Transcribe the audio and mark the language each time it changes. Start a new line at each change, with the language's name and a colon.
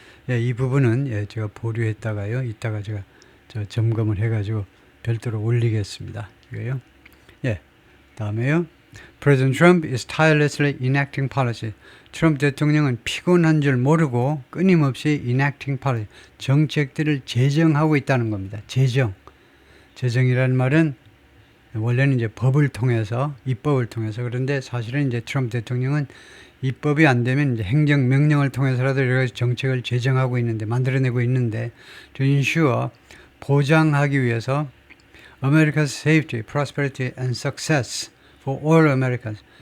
Korean: 이 부분은 제가 보류했다가요. 이따가 제가 점검을 해가지고 별도로 올리겠습니다. 이거요. 다음에요.
English: President Trump is tirelessly enacting policy.
Korean: 트럼프 대통령은 피곤한 줄 모르고 끊임없이
English: enacting policy,
Korean: 정책들을 제정하고 있다는 겁니다. 제정이라는 말은 원래는 이제 법을 통해서, 입법을 통해서 그런데 사실은 이제 트럼프 대통령은 입법이 안 되면 이제 행정명령을 통해서라도 여러 가지 정책을 제정하고 있는데, 만들어내고 있는데,
English: to ensure,
Korean: 보장하기 위해서
English: America's safety, prosperity and success for all Americans.